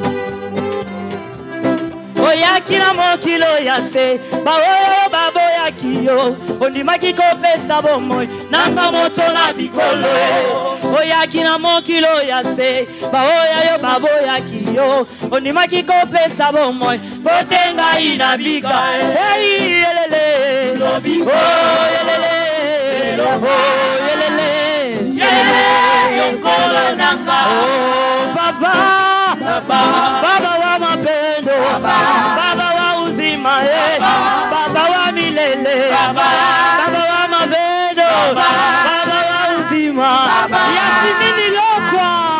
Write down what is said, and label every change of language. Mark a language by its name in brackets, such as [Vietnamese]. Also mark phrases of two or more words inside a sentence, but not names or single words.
[Lingala] Oyaki na mokilo ya se, baoya yo baboyaki yo ondimaki kopesa bomoi nanga moto na bikolo oyaki na mokilo ya se baoya yo baboyaki yo ondimaki kopesa bomoi bote ngai na bika hey yelele lobiko yelele yelele [Swahili] yokolo nanga baba baba wa mapendo baba wa uzima baba wa milele baba wa mapendo baba wa uzima yasimini lokwa